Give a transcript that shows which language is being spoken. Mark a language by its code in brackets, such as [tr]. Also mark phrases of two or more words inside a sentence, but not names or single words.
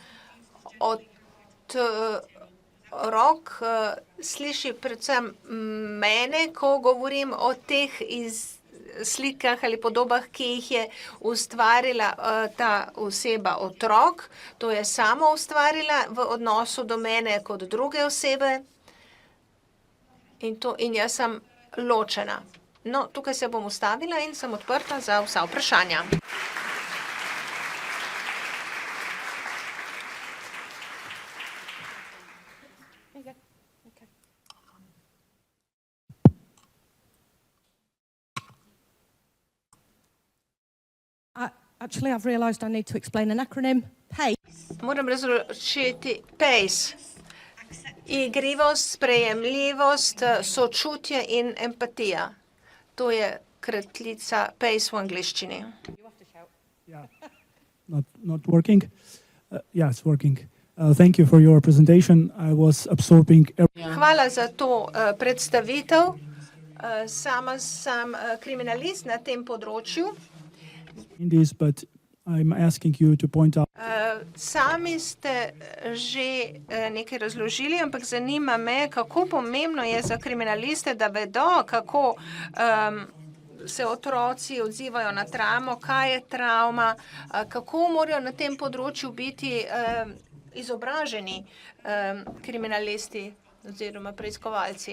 [sl] Otrok sliši predvsem mene, ko govorim o teh slikah ali podobah, ki jih je ustvarila ta oseba otrok. To je samo ustvarila v odnosu do mene kot druge osebe in jaz sem ločena. No, tukaj se bom ustavila in sem odprta za vsa vprašanja. [en] Actually, I've realised I need to explain an acronym. PACE. [sl] Moram razločiti PACE. Igrivost, sprejemljivost, sočutje in empatija. To je kratica PACE v angliščini. [en] Yeah, not working. Yeah, it's working. Thank you for your presentation. I was absorbing. [sl] Hvala za to predstavitev. Sama sem kriminalist na tem področju. [en] In this, but I'm asking you to point out. [sl] Sami ste že nekaj razložili, ampak zanima me, kako pomembno je za kriminaliste, da vedo, kako se otroci odzivajo na travmo, kaj je travma, kako morajo na tem področju biti izobraženi kriminalisti oziroma preiskovalci.